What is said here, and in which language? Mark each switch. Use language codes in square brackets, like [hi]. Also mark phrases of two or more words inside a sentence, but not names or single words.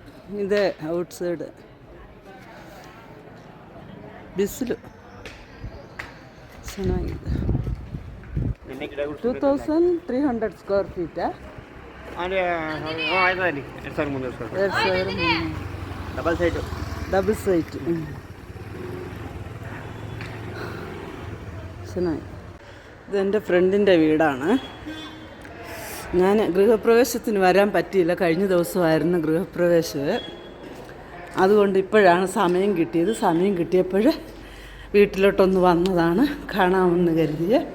[kn] ಇದೆ ಔಟ್ಸೈಡ್ ಬಿಸಿಲು ಚೆನ್ನಾಗಿದೆ. [en] 2300 square feet? [kn] 2300 [en] double site [kn] ಚೆನ್ನಾಗಿ. [ml] ഇതെൻ്റെ ഫ്രണ്ടിൻ്റെ വീടാണ്. ഞാൻ ഗൃഹപ്രവേശത്തിന് വരാൻ പറ്റിയില്ല. കഴിഞ്ഞ ദിവസമായിരുന്നു ഗൃഹപ്രവേശം. അതുകൊണ്ട് ഇപ്പോഴാണ് സമയം കിട്ടിയത്. സമയം കിട്ടിയപ്പോൾ വീട്ടിലോട്ടൊന്ന് വന്നതാണ്, കാണാമെന്ന് കരുതിയ.